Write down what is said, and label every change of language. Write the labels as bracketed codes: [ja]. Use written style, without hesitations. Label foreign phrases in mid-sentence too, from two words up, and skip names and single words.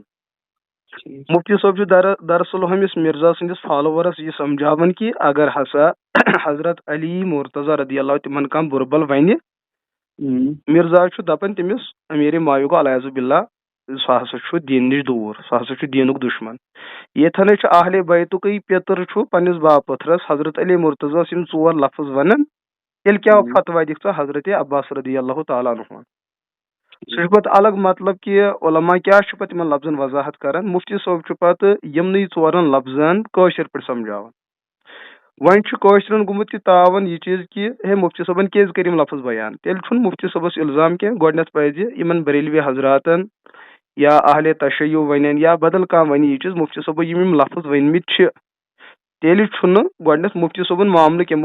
[ks] مفتی صٲب چھُ دراصل ہُمِس مرزا سٕنٛدِس فالوورس یہِ سمجھاوان کہِ اگر ہسا حضرت علی مرتضیٰ [ar] رضی اللہ [ks] تِمن کانٛہہ بُربل ونہِ مرزا چھُ دپان تٔمِس امیر معاویہ گوٚو [ar] علیٰذ باللہ [ks] سُہ ہسا چھُ دیٖن نِش دوٗر، سُہ ہسا چھُ دیٖنُک دُشمن. ییٚتھنٕے چھُ اہلِ بیتُکٕے پیٚتٕر چھُ پننِس باپٲتھرس حضرت علی مرتضیٰ یِم ژور لفظ ونان تیٚلہِ کیٛاہ فتوا دِکھ ژٕ حضرت عباس [ar] رضی اللہ تعالیٰ عنہ. [ks] سُہ چھُ پتہٕ الگ مطلب کہِ علما کیٛاہ چھُ پتہٕ یِمن لفظن وضاحت کران. مفتی صٲب چھُ پتہٕ یِمنٕے ژورن لفظن کٲشِر پٲٹھۍ سمجھاوان. وۄنۍ چھُ کٲشرٮ۪ن گوٚمُت یہِ تاوان یہِ چیٖز کہِ ہے مفتی صٲبن کیٛازِ کٔرۍ یِم لفظ بیان. تیٚلہِ چھُنہٕ مفتی صٲبس الزام کینٛہہ. گۄڈنیتھ پزِ یِمن بریلوی حضراتن یا اہلِ تشیع ونن یا بدل کانٛہہ ونہِ یہِ چیٖز مفتی صٲبو یِم لفظ ؤنمٕتۍ چھِ تیٚلہِ چھُنہٕ گۄڈنیتھ مفتی صٲبُن معاملہٕ کینٛہہ.